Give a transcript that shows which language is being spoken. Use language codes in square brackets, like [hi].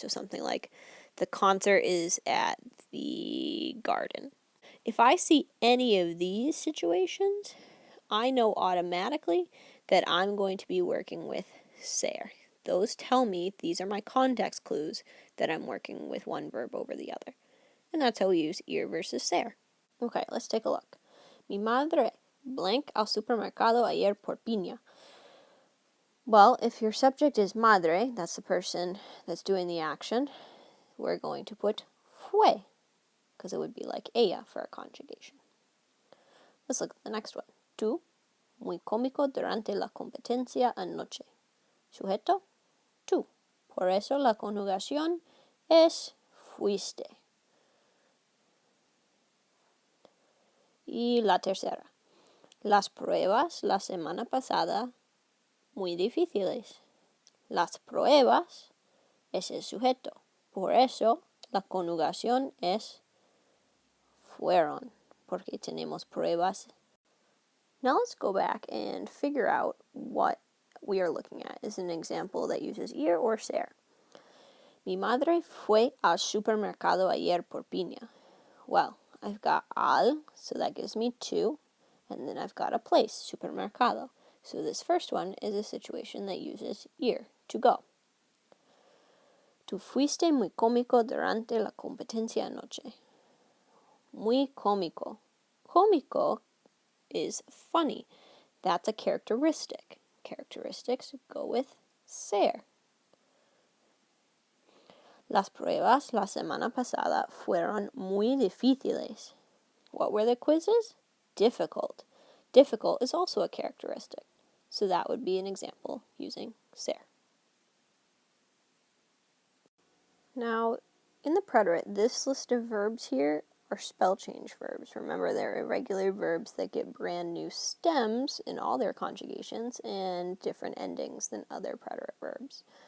[en] So something like the concert is at the garden. If I see any of these situations, I know automatically that I'm going to be working with ser. Those tell me these are my context clues that I'm working with one verb over the other. And that's how we use ir versus ser. Okay, let's take a look. [es] Mi madre blank al supermercado ayer por piña. [en] Well, if your subject is madre, that's the person that's doing the action, we're going to put fue, because it would be like ella for a conjugation. Let's look at the next one. [es] Tú, muy cómico durante la competencia anoche. Sujeto, tú. Por eso la conjugación es fuiste. Y la tercera. Las pruebas la semana pasada muy difíciles. Las pruebas es el sujeto. Por eso la conjugación es fueron, porque tenemos pruebas. [en] Now let's go back and figure out what we are looking at. Is an example that uses ir or ser. [es] Mi madre fue al supermercado ayer por piña. [en] Well, I've got al, so that gives me to, and then I've got a place, supermercado. So this first one is a situation that uses ir, to go. [es] Tú fuiste muy cómico durante la competencia anoche. Muy cómico. [en] Cómico is funny. That's a characteristic. Characteristics go with ser. [es] Las pruebas la semana pasada fueron muy difíciles. [en] What were the quizzes? Difficult. Difficult is also a characteristic. So that would be an example using ser. Now, in the preterite, this list of verbs here are spell change verbs. Remember, they're irregular verbs that get brand new stems in all their conjugations and different endings than other preterite verbs.